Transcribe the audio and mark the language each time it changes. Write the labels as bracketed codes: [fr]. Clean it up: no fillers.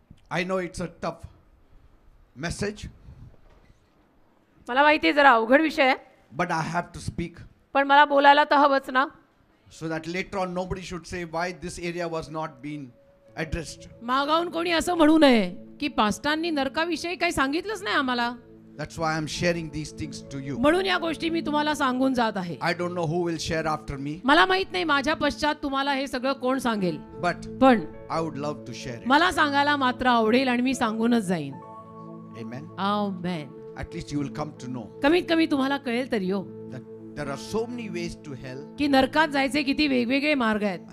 [en] I know it's a tough message, [mr] मला माहिती आहे जरा अवघड विषय आहे, [en] but I have to speak [mr] पण मला बोलायला तर हवंच ना. [en] so that later on nobody should say why this area was not being addressed. [mr] मागावून कोणी असं म्हणू नये की पास्टांनी नरकाविषयी काही सांगितलंच नाही आम्हाला. [en] That's why I'm sharing these things to you. [mr] म्हणून या गोष्टी मी तुम्हाला सांगून जात आहे. [en] I don't know who will share after me, [mr] मला माहित नाही माझ्या पश्चात तुम्हाला हे सगळं कोण सांगेल, [en] but [mr] पण [en] I would love to share it. [mr] मला सांगायला मात्र आवडेल आणि मी सांगूनच जाईन. [en] Amen. [mr] Amen. [en] At least you will come to know [mr] कमीत कमी तुम्हाला कळेल तरी हो [en] that there are so many ways to hell [mr] की नरकात जायचे किती वेगवेगळे मार्ग आहेत